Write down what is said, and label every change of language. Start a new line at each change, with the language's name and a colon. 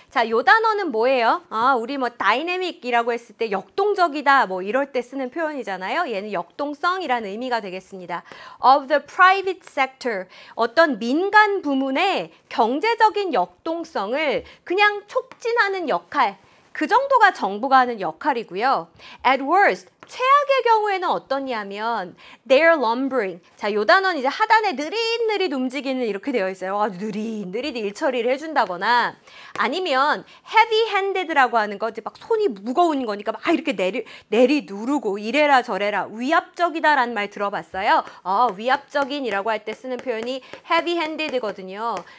Korean: 자, 요 단어는 뭐예요? 우리 뭐 dynamic이라고 했을 때 역동적이다. 뭐 이럴 때 쓰는 표현이잖아요. 얘는 역동성이라는 의미가 되겠습니다.
English: of the private sector.
Korean: 어떤 민간 부문의 경제적인 역동성을 그냥 촉진하는 역할. 그 정도가 정부가 하는 역할이고요.
English: At worst,
Korean: 최악의 경우에는 어떠냐면
English: they're lumbering.
Korean: 자, 요 단어는 이제 하단에 느릿느릿 움직이는 이렇게 되어 있어요. 아주 느릿느릿 일 처리를 해준다거나 아니면 heavy-handed라고 하는 거, 이제 막 손이 무거운 거니까 막 이렇게 내리 누르고 이래라 저래라 위압적이다라는 말 들어봤어요? 위압적인이라고 할 때 쓰는 표현이 heavy-handed거든요.